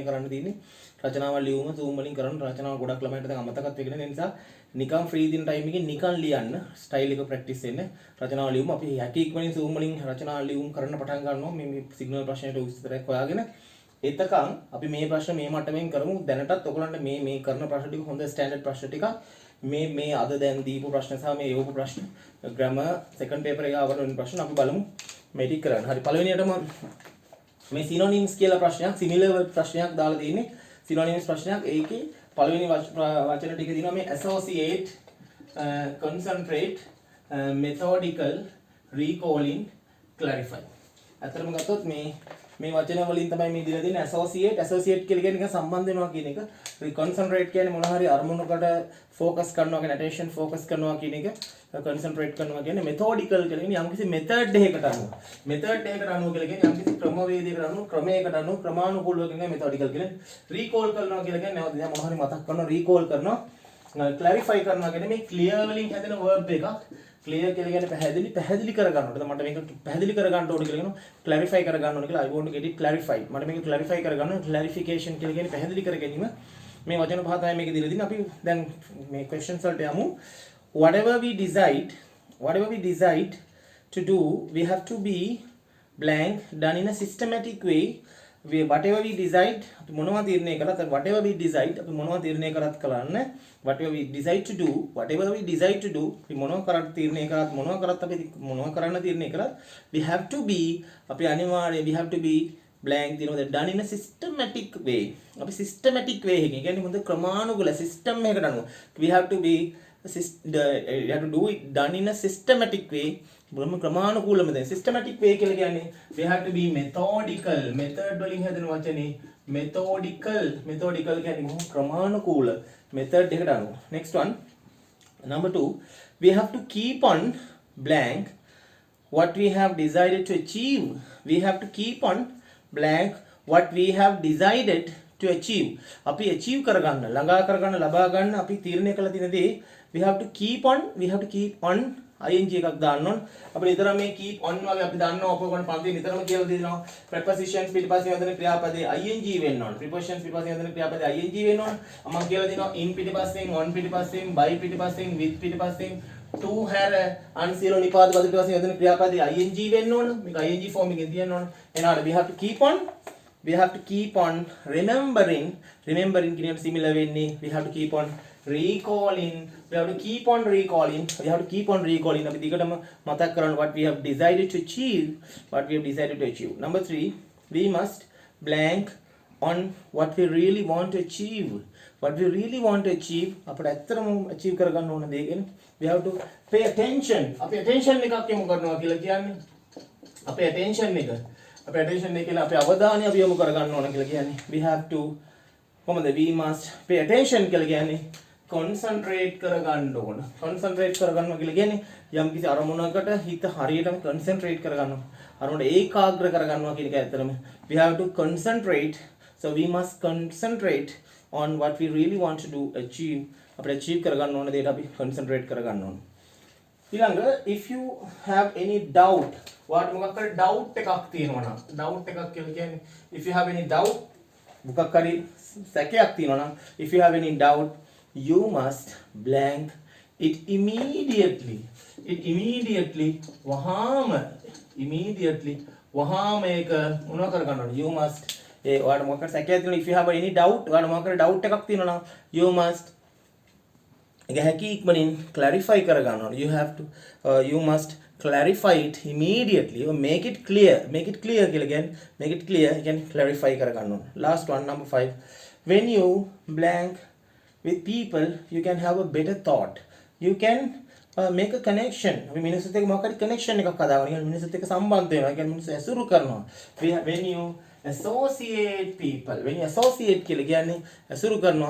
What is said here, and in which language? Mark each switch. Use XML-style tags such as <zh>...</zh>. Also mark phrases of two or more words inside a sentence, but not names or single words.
<si>කරන්න තියෙන්නේ රචනාවල් ලියුම zoom වලින් කරන රචනාව ගොඩක් ළමයින්ට දැන් අමතකත් වෙගෙන ඒ නිසා නිකන් ෆ්‍රී දින ටයිම් එකේ නිකන් ලියන්න ස්ටයිල් එක ප්‍රැක්ටිස් වෙන්න රචනාව ලියුම අපි හැකි ඉක්මනින් zoom වලින් රචනාව ලියුම් කරන්න පටන් ගන්නවා මේ සිග්නල් ප්‍රශ්නයට උත්තරයක් හොයාගෙන එතකන් අපි මේ ප්‍රශ්න මේ මට්ටමින් කරමු දැනටත් ඔයගලන්ට මේ කරන ප්‍රශ්න ටික හොඳ ස්ටෑන්ඩඩ් ප්‍රශ්න ටික මේ අද දැන් දීපු ප්‍රශ්න සහ මේ යොපු ප්‍රශ්න</si> <en>grammar second paper</en> <si>එකේ ආවන වෙන ප්‍රශ්න අපි බලමු මේ ටික කරන්න. හරි පළවෙනියටම මේ සිනොනිම්ස් කියලා ප්‍රශ්නයක්</si> <en>similar word</en> <si>ප්‍රශ්නයක් දාලා තියෙන්නේ. සිනොනිම්ස් ප්‍රශ්නයක් ඒකේ පළවෙනි වචන ටික දිනවා මේ</si> <en>associate concentrate methodical recalling clarify.</en> <si>අතරම ගත්තොත් මේ වචන වලින් තමයි මේ දීලා තියෙන්නේ associate කියලා කියන්නේ නිකන් සම්බන්ධ වෙනවා කියන එක. concentrate කියන්නේ මොන හරි අරමුණකට focus කරනවා කියන</si> <en>attention focus</en> <si>කරනවා කියන එක. concentrate කරනවා කියන්නේ methodical කියලා කියන්නේ යම්කිසි method එකකට අනුව. method එකකට අනුව කියලා කියන්නේ යම්කිසි ක්‍රමවේදයකට අනුව ක්‍රමයකට අනුව ක්‍රමානුකූලව කියන්නේ methodical කියන්නේ. recall කරනවා කියලා කියන්නේ නැවත දැන් මොන හරි මතක් කරනවා recall කරනවා. clarify කරනවා කියන්නේ මේ clear වලින් හැදෙන verb එකක්. clear කියලා කියන්නේ පැහැදිලි කර ගන්නකොට මට මේක පැහැදිලි කර ගන්න ඕනේ කියලා කියනවා clarify කර ගන්න ඕනේ කියලා</si> <en>I want to get it clarified</en> <si>මට මේක clarify කර ගන්න clarification කියලා කියන්නේ පැහැදිලි කර ගැනීම මේ වචන පහ තමයි මේක දීලා තියෙන්නේ අපි දැන් මේ questions වලට යමු</si> <en>whatever we decide to do we have to be blank done in a systematic way whatever we decide</en> <si>අපි මොනවා තීරණය කරත්</si> <en>whatever we decide</en> <si>අපි මොනවා තීරණය කරත් කරන්න</si> <en>whatever we decide to do</en> <si>අපි මොනවා කරත් තීරණය කරත් මොනවා කරත් අපි මොනවා කරන්න තීරණය කරත්</si> <en>we have to be</en> <si>අපි අනිවාර්යයෙන්</si> <en>we have to be blank දිනවද done in a systematic way</en> <si>අපි systematic way එකකින් කියන්නේ හොඳ ක්‍රමානුකූල system එකකට අනුව</si> <en>we have to be you have to do it done in a systematic way</en> <si>බොහොම ක්‍රමානුකූලව දැන් systematic way කියලා කියන්නේ</si> <en>we have to be methodical</en> <si>method වලින් හැදෙන වචනේ methodical කියන්නේ බොහොම ක්‍රමානුකූල method එකට අනුව</si> <en>next one number 2 we have to keep on blank what we have decided to achieve we have to keep on blank what we have decided to achieve</en> <si>අපි achieve කරගන්න ළඟා කරගන්න ලබා ගන්න අපි තීරණය කළ තියෙන දේ</si> <en>we have to keep on</en> <si>ing එකක් දාන්න ඕන අපිට නිතරම මේ</si> <en>keep on</en> <si>වගේ අපි දන්නවා ඔපකොන් පන්ති නිතරම කියලා දෙනවා prepositions පිටපස්සේ යොදන ක්‍රියාපදේ ing වෙන්න ඕන prepositions පිටපස්සේ යොදන ක්‍රියාපදේ ing වෙන්න ඕන මම කියලා දෙනවා in පිටපස්සෙන් on පිටපස්සෙන් by පිටපස්සෙන් with පිටපස්සෙන් to හැර අන්සියල නිපාත පද පිටපස්සේ යොදන ක්‍රියාපදේ ing වෙන්න ඕන මේක ing form එකෙන් තියන්න ඕන එනවාට</si> <en>we have to keep on remembering</en> <si>කියන similar වෙන්නේ</si> <en>we have to keep on recalling we have to keep on recalling</en> <si>අපි දිගටම මතක් කරගන්න</si> <en>what we have decided to achieve number 3 we must blank on what we really want to achieve</en> <si>අපිට ඇත්තටම achieve කරගන්න ඕන දේ කියන්නේ</si> <en>we have to pay attention</en> <si>අපි attention එකක් යොමු කරනවා කියලා කියන්නේ අපේ attention එක කියලා අපේ අවධානය අපි යොමු කරගන්න ඕන කියලා කියන්නේ</si> <en>we have to</en> <si>කොහොමද</si> <en>we must pay attention</en> <si>කියලා කියන්නේ concentrate කරගන්න ඕන කියලා කියන්නේ යම් කිසි අරමුණකට හිත හරියටම concentrate කරගන්නවා අරමුණ ඒකාග්‍ර කරගන්නවා කියන එක ඇත්තටම</si> <en>we have to concentrate so we must concentrate on what we really want to do achieve</en> <si>අපිට achieve කරගන්න ඕන දේට අපි concentrate කරගන්න ඕන ඊළඟ</si> <en>if you have any doubt what</en> <si>මොකක් හරි doubt එකක් තියෙනවා නම් doubt එකක් කියලා කියන්නේ</si> <en>if you have any doubt</en> <si>මොකක් හරි සැකයක් තියෙනවා නම්</si> <en>if you have any doubt you must blank it immediately</en> <si>වහාම ඒක මොනවා කර ගන්න ඕනේ</si> <en>you must</en> <si>ඒ ඔයාලට මොකක් හරි සැකයක් තියෙනවා</si> <en>if you have any doubt</en> <si>ඔයාලට මොකක් හරි doubt එකක් තියෙනවා නම්</si> <en>you must</en> <si>ඒක හැකි ඉක්මනින් clarify කර ගන්න ඕනේ</si> <en>you have to you must clarify it immediately or make it clear</en> <si>කියලා කියන්නේ</si> <en>make it clear you can clarify</en> <si>කර ගන්න ඕනේ</si> <en>last one number 5 when you blank with people you can have a better thought you can make a connection</en> <si>අපි මිනිස්සුත් එක්ක මොකක් හරි connection එකක් හදාගන්න කියන්නේ මිනිස්සුත් එක්ක සම්බන්ධ වෙනවා කියන්නේ මිනිස්සු ඇසුරු කරනවා</si> <en>when you associate people when you associate</en> <si>කියලා කියන්නේ ඇසුරු කරනවා</si>